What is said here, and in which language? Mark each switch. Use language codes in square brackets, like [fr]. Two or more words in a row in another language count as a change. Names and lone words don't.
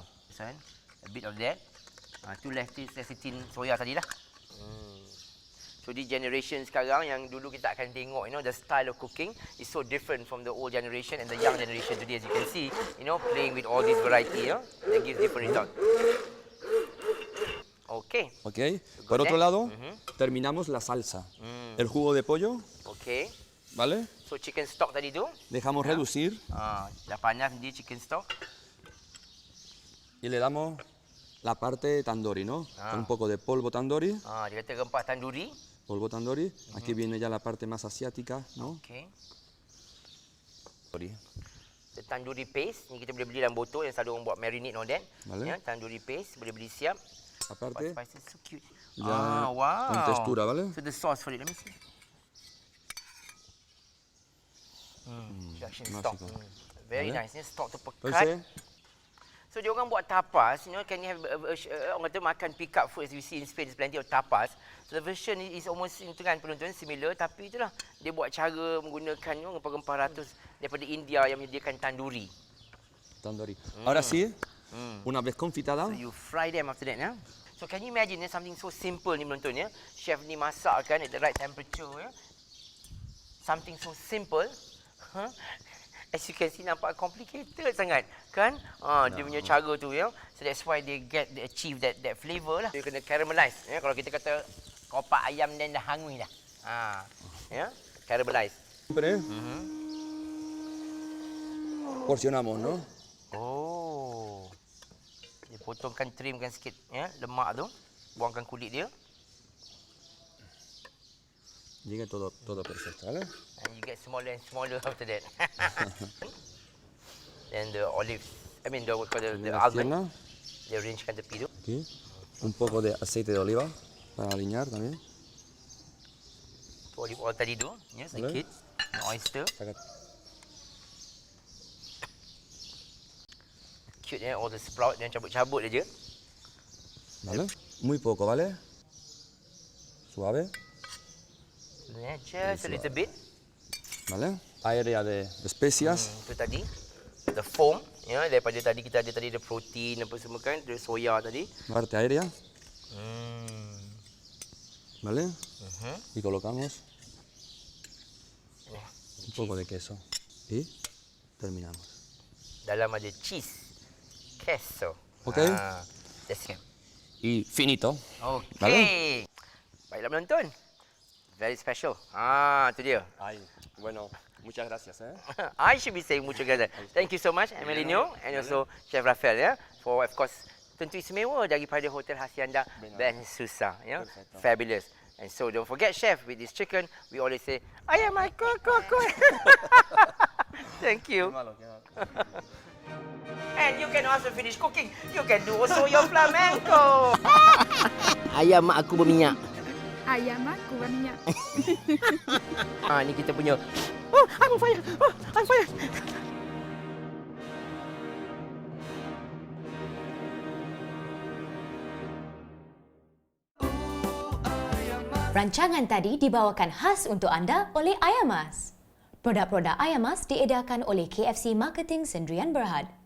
[en] A bit of that. [ms] Tu lecithin soya tadilah. So di generation sekarang yang dulu kita akan tengok, [en] the style of cooking is so different from the old generation and the young generation today, as you can see, playing with all this variety, that gives different result. Okay. Okay. [es] Por otro lado, terminamos la salsa. El jugo de pollo. [en] Okay. [es] ¿Vale? [ms] So [en] chicken stock [ms] tadi tu. [es] Dejamos reducir. [ms] Dah panas dia [en] chicken stock. [es] Y le damos la parte tandoori, ¿no? Con un poco de polvo tandoori. [ms] Dia kata rempah tandoori. [es] Polvo tandoori. Aquí viene ya la parte más asiática, ¿no? Okay. [en] The tandoori paste [es] ni kita boleh beli dalam botol yang selalu orang buat [en] marinade all that. [es] Vale. [ms] Ya, [en] tandoori paste [ms] boleh beli siap. [es] Aparte, [en] Spices so cute. [es] ya [en] Wow. [es] con textura, ¿vale? [en] So the sauce for it, let me see. Production stock. Very nice. [ms] Ni stock tu pekat. [es] Entonces, [en] So [ms] dia orang buat tapas, [en] can you have [ms] orang kata makan [en] pick up food as you see in Spain, there's plenty of tapas. [ms] So [en] the version is almost [ms] itu kan penonton similar, tapi itulah dia buat cara menggunakan rempah-rempah ratus daripada India yang menyediakan tandoori. tandoori. [es] Ahora sí, una vez confitada, [en] So you fry them after that, ya. So can you imagine something so simple [ms] ni penonton, ya. [en] Chef [ms] ni masak kan [en] at the right temperature, ya. Something so simple, as you can see [ms] nampak complicated sangat, kan? Dia punya cara tu, ya. [en] So that's why they achieve that flavor lah. [ms] Dia kena caramelize, ya. Kalau kita kata kopak ayam dan dah hangui dah. Ya, caramelize. [es] siempre porcionamos, ¿no? [en] Oh. [ms] Dia potongkan, trimkan sikit, ya, lemak tu. Buangkan kulit dia. [es] Llega todo perfecto, ¿vale? [en] And you get smaller and smaller after that. Then the olives, I mean the [es] La [en] almond, [es] pierna, [ms] they arrangekan tepi tu. [es] aquí. Un poco de aceite de oliva para aliñar también. [en] Olive oil [ms] tadi tu, ya, sedikit. [en] Oyster. [es] Saca- [ms] Cute, ya, [en] all the sprout [ms] dan cabut-cabut aja. [es] ¿Vale? Muy poco, ¿vale? Suave, [en] Yeah, just a little bit. [es] ¿vale? Aire ya de especias. [ms] Itu tadi. [en] The foam, [ms] ya, daripada tadi kita ada tadi [en] the protein [ms] apa semua kan, [en] the soya [ms] tadi. [es] Parte aérea, ¿vale? Y colocamos un poco de queso. Y terminamos. [ms] Dalam ada cheese, queso. [en] Okay. That's it. [es] Y finito. [en] Okay. [es] Vale. [ms] Baiklah penonton. [en] Very special. [ms] Tu dia. [es] Ay, bueno, muchas gracias, ¿eh? [en] I should be saying [es] muchas gracias. [en] Thank you so much, Emelino, and also Chef Rafael, ya, for of course [ms] tentu istimewa daripada [en] Hotel Hacienda Ben Susa, ya. [es] Perfecto. [en] Fabulous. And so don't forget, chef, with this chicken, we always say, Ayamas cook. Thank you. And you can also finish cooking. You can do also your flamenco. [ms] Ayam mak aku berminyak. Ayam aku berminyak. Ni kita punya. [en] Oh, I'm on fire. Oh, I'm on fire. [ms] Rancangan tadi dibawakan khas untuk anda oleh Ayamas. Produk-produk Ayamas diedarkan oleh KFC Marketing Sendirian Berhad.